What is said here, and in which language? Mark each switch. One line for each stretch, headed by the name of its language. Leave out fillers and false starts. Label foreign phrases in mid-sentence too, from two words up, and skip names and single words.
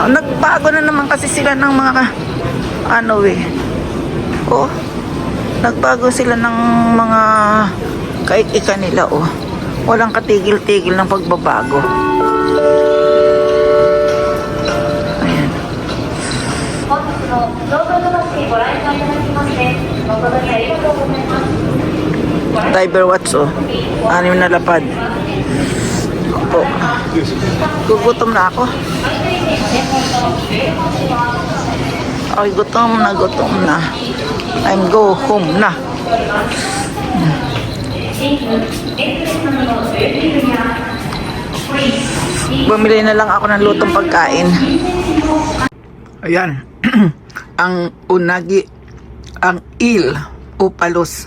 Filipino: Nagbago na naman kasi sila ng mga oh, nagbago sila ng mga kaik-ika nila, oh. Walang katigil-tigil ng pagbabago. Ayan.
Japanese: のロードのバスにご来館いただきまして誠にありがとうございます。
English: Diver watch,
Filipino: oh. 6 na lapad. Opo. Gugutom na ako. Ay, gutom na.
English: I'm go home na.
Filipino: Bumili na lang ako ng lutong pagkain. Ayan. Ang unagi, ang palos.